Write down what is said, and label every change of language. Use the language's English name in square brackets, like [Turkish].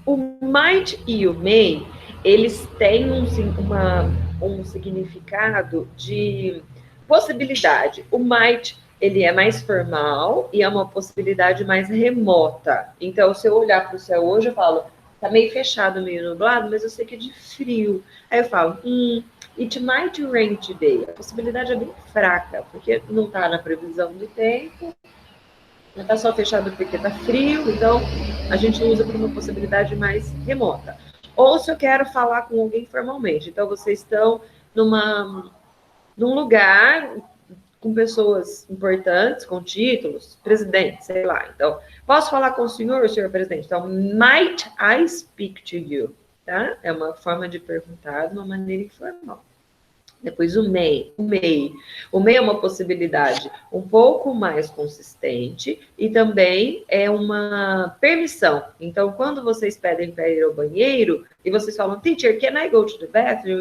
[Portuguese] O might e o may, eles têm um significado de possibilidade. O might, ele é mais formal e é uma possibilidade mais remota. Então, se eu olhar para o céu hoje, eu falo, tá meio fechado, meio nublado, mas eu sei que é de frio. Aí eu falo, [English] it might rain today. [Portuguese] A possibilidade é bem fraca, porque não está na previsão do tempo, não está só fechado porque está frio, então a gente usa para uma possibilidade mais remota. Ou se eu quero falar com alguém formalmente, então vocês estão num lugar com pessoas importantes, com títulos, presidente, sei lá. Então, posso falar com o senhor presidente? Então, [English] might I speak to you? [Portuguese] Tá? É uma forma de perguntar de uma maneira informal. Depois o may. O may é uma possibilidade um pouco mais consistente e também é uma permissão. Então, quando vocês pedem para ir ao banheiro e vocês falam, [English] teacher, can I go to the bathroom?